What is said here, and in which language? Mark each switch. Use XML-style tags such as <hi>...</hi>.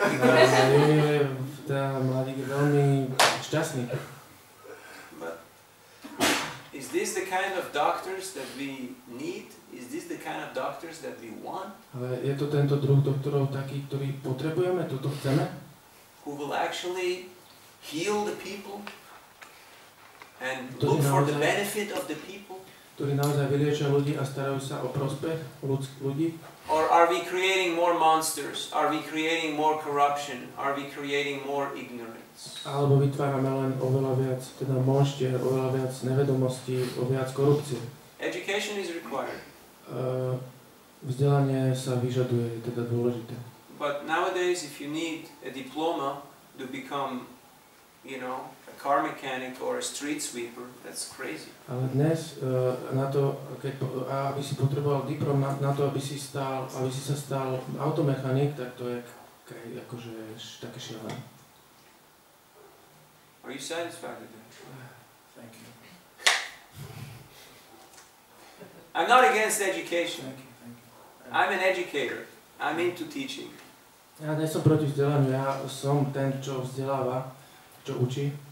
<sk>Junior je mladík veľmi šťastný.</sk> <en>Is this the kind of doctors that we need? Is this the kind of doctors that we want?</en> <sk>Ale je to tento druh doktorov taký, ktorý potrebujeme, toto chceme?</sk> <en>Who will actually heal the people and look for the benefit of the people?</en> <sk>Ktorí naozaj vyliečia ľudí a starajú sa o prospech ľudí?</sk> <en>Or are we creating more monsters? Are we creating more corruption? Are we creating more ignorance?</en> <sk>Alebo vytvárame len oveľa viac, teda monštier, oveľa viac nevedomostí, oveľa viac korupcie.</sk> <en>Education is required.</en> <sk>Vzdelanie sa vyžaduje, je teda dôležité.</sk> <en>But nowadays, if you need a diploma to become, a car mechanic or a street sweeper, that's crazy.</en> <sk>Ale dnes na to, aby si potreboval diplom na to, aby si sa stal automechanik, tak to je akože také šialené.</sk> <en>Are you satisfied with that? Thank you. I'm not against education. Thank you. I'm an educator. I'm into teaching.</en> <sk>Ja nie som proti vzdelaniu, ja som ten, čo vzdeláva, čo učí.</sk>